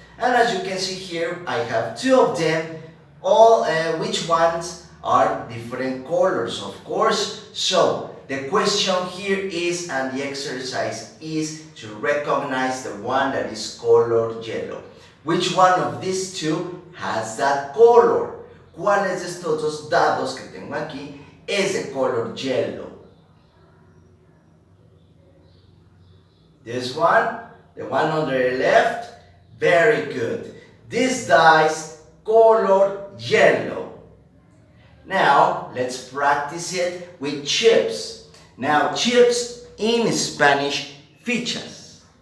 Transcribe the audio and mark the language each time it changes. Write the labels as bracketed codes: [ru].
[en] And as you can see here, I have two of them. All which ones are different colors, of course. So the question here is, and the exercise is, to recognize the one that is colored yellow. Which one of these two has that color? [es] ¿Cuáles de estos dos dados que tengo aquí es de color yellow? [en] This one, the one on the left, very good. This dice colored yellow. Now, let's practice it with chips. Now, chips in Spanish, fichas.